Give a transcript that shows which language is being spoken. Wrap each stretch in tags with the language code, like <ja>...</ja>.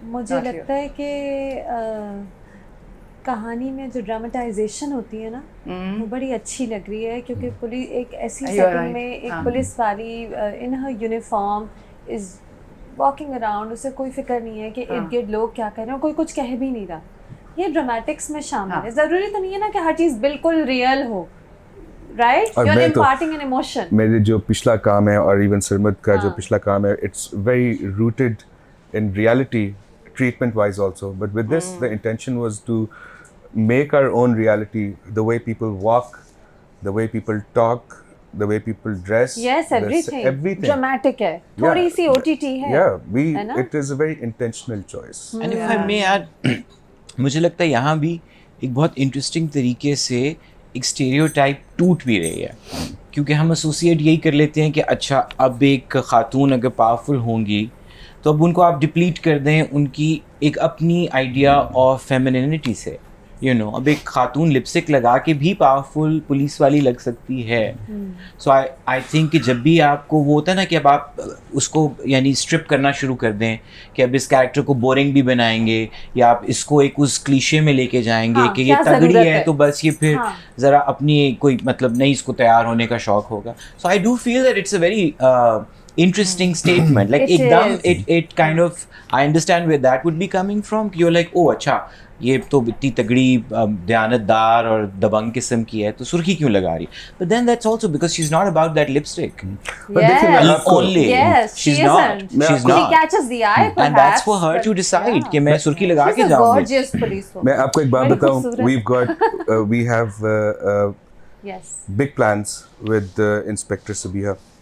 <hi>मुझे लगता है कि कहानी में जो ड्रामेटाइजेशन होती है ना, वो बड़ी अच्छी लग रही है क्योंकि पुलिस एक ऐसी सेटिंग में एक पुलिस वाली</hi> <en>in her uniform is walking around,</en> <hi>उसे कोई फिक्र नहीं है कि इर्द गिर्द लोग क्या कह रहे हैं, कोई कुछ कह भी नहीं रहा। ये ड्रामेटिक्स में शामिल है। ज़रूरी तो नहीं है ना कि हर चीज़ बिल्कुल रियल हो, right?</hi> <en>You are imparting an emotion.</en> <hi>मेरे जो पिछला काम है</hi> <en>और इवन सरमद का जो पिछला काम है, it's very rooted in reality, treatment wise also, but with this the intention was to make our own reality, the way people walk, the way people talk, the way people dress. Yes, everything dramatic</en> <hi>है, थोड़ी सी OTT है।</hi> <en>Yeah, it is a very intentional choice. And if I may add,</en> <hi>मुझे लगता है यहाँ भी एक बहुत इंटरेस्टिंग तरीके से एक स्टेरियोटाइप टूट भी रही है, क्योंकि हम एसोसिएट यही कर लेते हैं कि अच्छा अब एक खातून अगर पावरफुल होंगी तो अब उनको आप डिप्लीट कर दें उनकी एक अपनी आइडिया ऑफ फेमिनिनिटी से,</hi> <en>You know.</en> <hi>अब एक खातून लिपस्टिक लगा के भी पावरफुल पुलिस वाली लग सकती है।</hi> <en>so I think</en> <hi>कि जब भी आपको वो होता है ना कि अब आप उसको यानी स्ट्रिप करना शुरू कर दें कि अब इस कैरेक्टर को बोरिंग भी बनाएंगे या आप इसको एक उस क्लीशे में लेके जाएंगे कि ये तगड़ी है तो बस ये फिर ज़रा अपनी कोई मतलब नहीं इसको तैयार होने का शौक होगा।</hi> <en>So I do feel that it's a very interesting statement, like it kind of, I understand where that would be coming from. You're like, oh</en> <hi>अच्छा ये तो इतनी तगड़ी दयानतदार और दबंग किस्म की है तो सुर्खी क्यों लगा रही?</hi> <en>But then that's also because she's not about that lipstick. Only. Yes, she's not. She catches the eye, perhaps. And that's for her to decide</en> <hi>कि मैं सुर्खी लगा के जाऊँगी.</hi> <en>Gorgeous police woman.</en> <hi>मैं आपको एक बात बताऊँ.</hi> <en>We have big plans with Inspector Sabiha.</en>